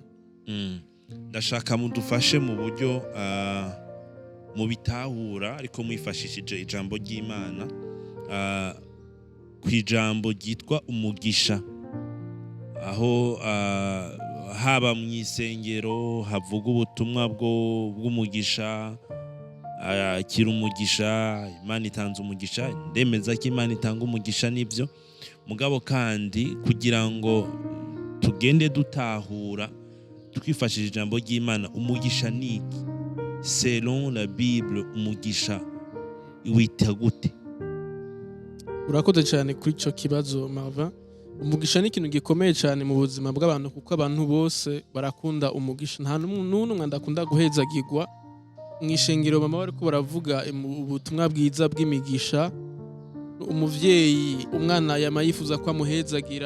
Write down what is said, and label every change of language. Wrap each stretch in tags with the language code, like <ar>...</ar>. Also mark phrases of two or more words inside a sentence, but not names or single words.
<rn>Ndashaka mudufashe mu buryo mubitahura ariko mwifashishije ijambo ry'Imana, ku ijambo ryitwa umugisha, aho haba mu isengero havuga ubutumwa bw'umugisha, akira umugisha, Imana itanze umugisha. Ndemeza ko Imana itanga umugisha n'ibyo mugabo, kandi kugira ngo tugende dutahura twifashishije ijambo ry'Imana, umugisha ni iki?</rn> <fr>Selon la Bible,</fr> <rn>umugisha witwa gute? Urakoze cyane kuri ico kibazo Marvin. Umugisha ni ikintu gikomeye cyane mu buzima bw'abantu, kuko abantu bose barakunda umugisha. Nta n'umwe ndakunda guhezagirwa. Mw'ishengero mama bariko baravuga ubutumwa bwiza bw'imigisha, umuvyeyi umwana yamayifuza ko amuhezagira.</rn>